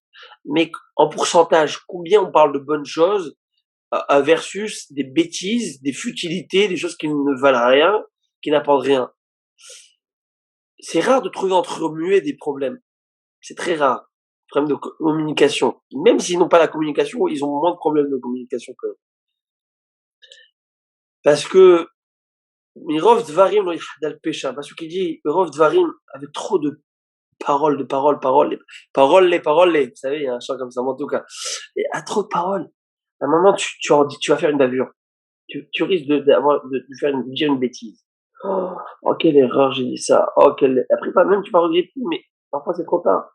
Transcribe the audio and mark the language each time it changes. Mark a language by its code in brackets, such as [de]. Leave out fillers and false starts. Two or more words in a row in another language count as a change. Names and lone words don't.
[fr] Mais en pourcentage, combien on parle de bonnes choses versus des bêtises, des futilités, des choses qui ne valent rien, qui n'apportent rien. C'est rare de trouver entre muets des problèmes. C'est très rare. Problème de communication. Même s'ils n'ont pas la communication, ils ont moins de problèmes de communication quand même. [he] Parce que ברוב דברים לא יחדל פשע. [fr] Parce qu'il dit [he] ברוב דברים [fr] avec trop de paroles. Vous savez, il y a un chant comme ça, en tout cas. Et à trop de paroles. À un moment, tu vas faire une bavure. Tu risques de dire une bêtise. Oh, quelle erreur, j'ai dit ça. Oh, après, pas même, tu vas regretter, mais parfois c'est trop tard.